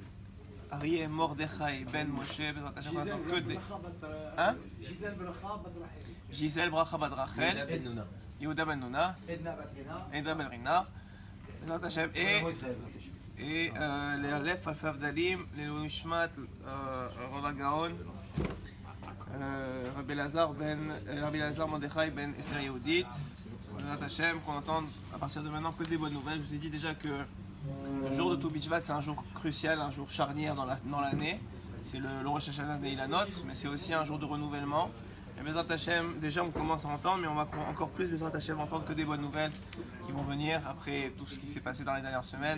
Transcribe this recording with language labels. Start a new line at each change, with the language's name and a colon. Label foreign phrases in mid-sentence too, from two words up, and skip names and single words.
French: Arié Mordechai Ben Moshe, que des. Hein? Gisèle Bracha Bat Rachel, Yehuda Ben Nuna, Edna Ben Rina, et les Aleph Alfav Dalim, les Nishmat, Rava Gaon, Rabbi Lazar Mordechai Ben Esther Yehudit, Hashem, qu'on entende à partir de maintenant que des bonnes nouvelles. Je vous ai dit déjà que le jour de Tou B'Shvat, c'est un jour crucial, un jour charnière dans l'année. C'est le Rosh Hashanah des Ilanot, mais c'est aussi un jour de renouvellement. Et
Hebrew: בעזרת השם,
French: déjà on commence à entendre, mais on va encore plus
Hebrew: בעזרת השם
French: entendre que des bonnes nouvelles qui vont venir après tout ce qui s'est passé dans les dernières semaines.